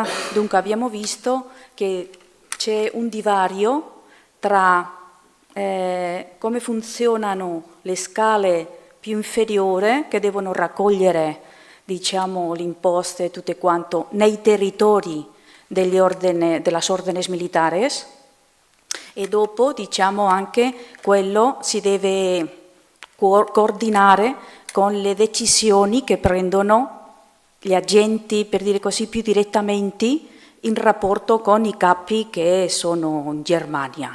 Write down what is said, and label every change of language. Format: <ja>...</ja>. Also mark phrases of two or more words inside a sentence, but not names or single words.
<it>Dunque abbiamo visto che c'è un divario tra come funzionano le scale più inferiori, che devono raccogliere le imposte e tutto quanto nei territori</it> <es>de las órdenes militares,</es> <it>e dopo anche quello si deve coordinare con le decisioni che prendono gli agenti, per dire così, più direttamente in rapporto con i capi che sono in Germania.</it>